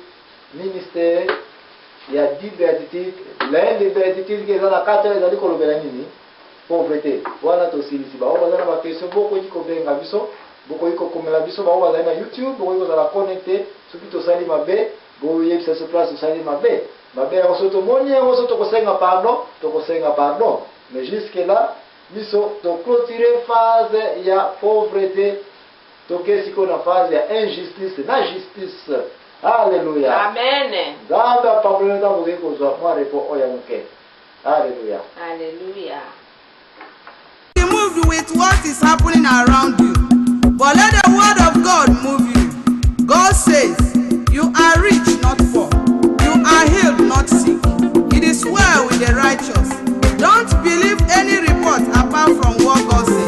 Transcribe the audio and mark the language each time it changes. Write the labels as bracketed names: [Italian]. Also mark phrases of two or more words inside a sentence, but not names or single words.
[Lingala] ministère ya di béatitude [French] l'un des béatitudes [Lingala] ke eza na kati ezali kolobela nini pauvreté wana tosilisi bao baza na baquestion bokoki kobenga biso bokoki kokomela biso bao bazali na YouTube bokoki kozala connecté soki tosali mabe boyebisa so place osali mabe yango so tomoni yango so tokosenga [French] pardon mais jusque là [Lingala] biso toclôturer phase ya pauvreté toke sikoyo na phase ya injustice na justice. Alléluia. Amen. Nzambe apamboli ntango okoki kozwa mwa repo oyo ya moke. Alléluia. [English] Hallelujah. Be moved with what is happening around you, but let the word of God move you. God says, you are rich, not poor. You are healed, not sick. It is well with the righteous. Don't believe any report apart from what God says.